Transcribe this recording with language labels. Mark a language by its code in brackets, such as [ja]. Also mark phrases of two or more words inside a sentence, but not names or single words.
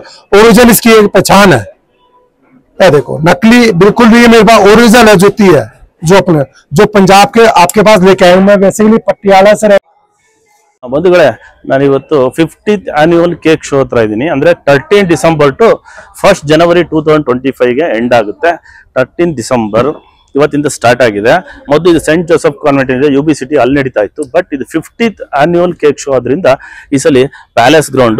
[hi] ओरिजिनल इसकी एक पहचान है। ये देखो नकली बिल्कुल भी मेरे पास ओरिजिनल है, जूती है जो अपने जो पंजाब के आपके पास लेके आए। मैं बेसिकली पटियाला से [kn] ಬಂಧುಗಳೇ, ನಾನು ಇವತ್ತು [en] 50th annual cake show [kn] ಹತ್ರ ಇದ್ದೀನಿ. ಅಂದ್ರೆ 13 [en] December to [kn] 1 ಜನವರಿ 2025 ಗೆ ಎಂಡ್ ಆಗುತ್ತೆ. 13 ಡಿಸೆಂಬರ್ ಇವತ್ತಿಂದ ಸ್ಟಾರ್ಟ್ ಆಗಿದೆ. ಮೊದಲು ಇದು ಸೆಂಟ್ ಜೋಸೆಫ್ ಕಾನ್ವೆಂಟ್ ಇದೆ, UB ಸಿಟಿ, ಅಲ್ಲಿ ನಡೀತಾ ಇತ್ತು. ಬಟ್ ಇದು [en] 50th annual cake show [kn] ಆದ್ರಿಂದ ಈ ಸಲ ಪ್ಯಾಲೇಸ್ ಗ್ರೌಂಡ್.